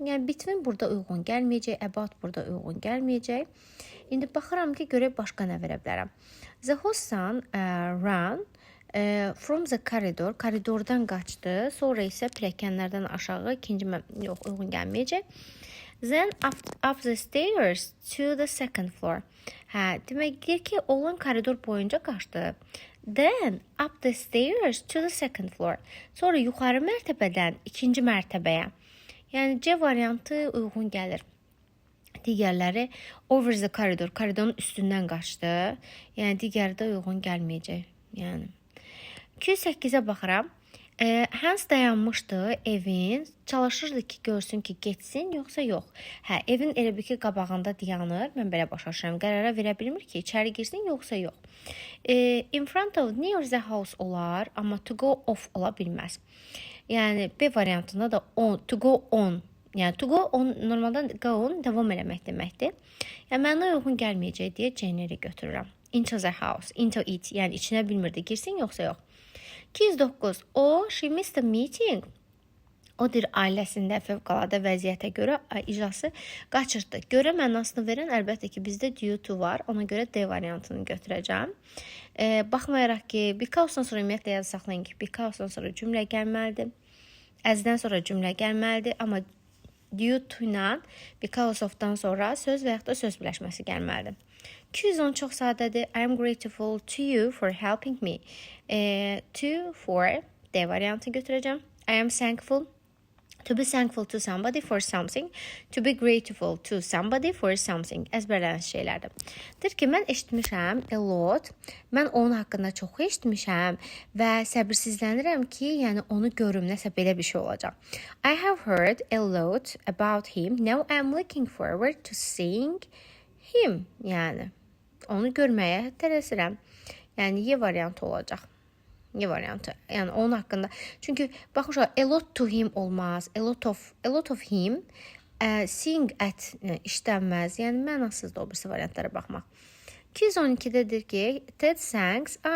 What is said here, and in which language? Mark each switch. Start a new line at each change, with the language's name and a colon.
Azerbaijani: Yəni, between burada uyğun gəlməyəcək, about burada uyğun gəlməyəcək. İndi baxıram ki, görək başqa nə verə bilərəm.
English: The Hossan ran from the corridor,
Azerbaijani: koridordan qaçdı, sonra isə pilləkənlərdən aşağı uyğun gəlməyəcək.
English: Then up the stairs to the second floor.
Azerbaijani: Demək deyir ki, oğlan koridor boyunca qaçdı.
English: Then up the stairs to the second floor.
Azerbaijani: Sonra yuxarı mərtəbədən ikinci mərtəbəyə. Yəni C variantı uyğun gəlir. Digərləri over the corridor, koridorun üstündən qaçdı. Yəni digəri də uyğun gəlməyəcək. Yəni 208-ə baxıram. Hans dayanmışdı evin, çalışırdı ki, görsün ki, getsin, yoxsa yox. Evin elə bir ki, qabağında dayanır, mən belə başa düşürəm, qərara verə bilmir ki, içəri girsin, yoxsa yox.
English: In front of near the house
Azerbaijani: olar, amma
English: to go off
Azerbaijani: ola bilməz. Yəni, B variantında da
English: to go on.
Azerbaijani: Yəni,
English: to go on,
Azerbaijani: normaldan go on, davam eləmək deməkdir. Yəni, mənə uyğun gəlməyəcək deyə C-ləri götürürəm.
English: Into the house, into it,
Azerbaijani: yəni içinə bilmirdi, girsin, yoxsa yox. 209.
English: She missed the meeting.
Azerbaijani: O deyir, ailəsində fövqəladə vəziyyətə görə iclası qaçırdı. Görə mənasını verən əlbəttə ki, bizdə due to var. Ona görə D variantını götürəcəm. Baxmayaraq ki, because-dan sonra ümumiyyətlə yazı saxlayın ki, because-dan sonra cümlə gəlməlidir. As-dən sonra cümlə gəlməlidir. Amma due to ilə because of-dan sonra söz və yaxud da söz birləşməsi gəlməlidir. 210 çox sadədir.
English: I am grateful to you for helping me. To, for,
Azerbaijani: D variantı götürəcəm.
English: I am thankful. To be thankful to somebody for something. To be grateful to somebody for something.
Azerbaijani: Əzbərlənmiş şeylərdir. Deyir ki, mən eşitmişəm a lot. Mən onun haqqında çox eşitmişəm və səbirsizlənirəm ki, yəni onu görüm, nəsə belə bir şey olacaq.
English: I have heard a lot about him. Now I'm looking forward to seeing him.
Azerbaijani: Yəni onu görməyə tələsirəm. Yəni Y variantı olacaq. Y variantı. Yəni onun haqqında. Çünki baxın uşaq,
English: a lot to him
Azerbaijani: olmaz.
English: A lot of him. Seeing at
Azerbaijani: işlənməz. Yəni mənasızdır o birisi variantlara baxmaq. 212-dədir ki,
English: Ted thanks.